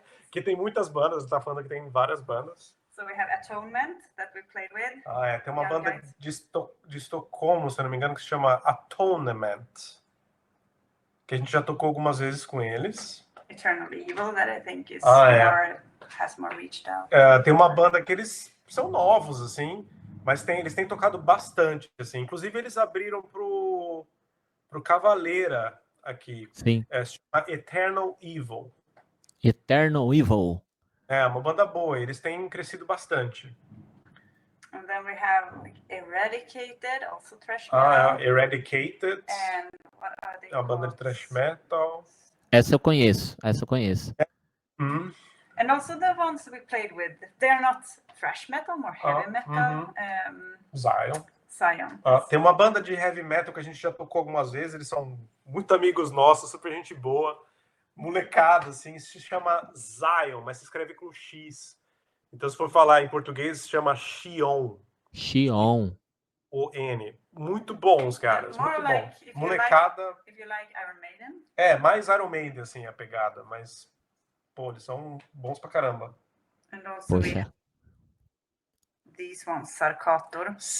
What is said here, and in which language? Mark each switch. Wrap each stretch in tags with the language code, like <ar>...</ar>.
<pt>Que tem muitas bandas, tá falando que tem várias bandas.</pt> <en>So we have Atonement that we played with.</en> <pt>Tem uma banda de Estocolmo, se eu não me engano, que se chama Atonement. Que a gente já tocou algumas vezes com eles.</pt> <en>Eternal Evil, that I think is has more reached out.</en> <pt>Tem uma banda que eles são novos, assim, mas eles têm tocado bastante, assim. Inclusive, eles abriram pro Cavaleira aqui. Sim. Se chama Eternal Evil. Eternal Evil. É uma banda boa, eles têm crescido bastante.</pt> <en>And then we have Eradicated, also thrash metal. Eradicated. And what are they</en> <pt>É uma banda de thrash metal. Essa eu conheço.</pt> <en>And also the ones we played with, they're not thrash metal, more heavy metal. Zion.</en> <pt>Tem uma banda de heavy metal que a gente já tocou algumas vezes, eles são muito amigos nossos, super gente boa, molecada, assim, se chama Zion, mas se escreve com X. Então, se for falar em português, se chama Xion. O-N. Muito bons, caras, muito bons. Molecada...</pt> <en>If you like Iron Maiden.</en> <pt>Mais Iron Maiden, assim, a pegada, mas... Pô, eles são bons pra caramba.</pt> <en>And also these ones, Sarkator.</en>